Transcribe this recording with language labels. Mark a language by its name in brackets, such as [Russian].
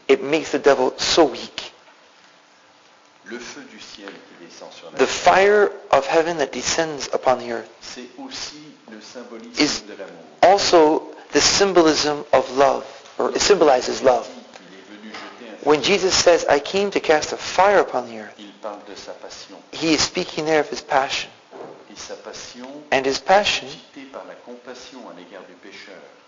[English] it makes the devil so weak. [French] Le feu du ciel qui descend sur la [English] The [French] terre, [English] fire of heaven that descends upon the earth [French] c'est aussi le symbolisme [English] is [French] de l'amour. [English] also the symbolism of love, or it symbolizes love. [French] Il est venu jeter un feu. [English] When Jesus says, I came to cast a fire upon the earth, [French] Il parle de sa passion. [English] he is speaking there of his passion. [French] Et sa passion, [English] And his passion, [French] agitée par la compassion à l'égard du pécheur,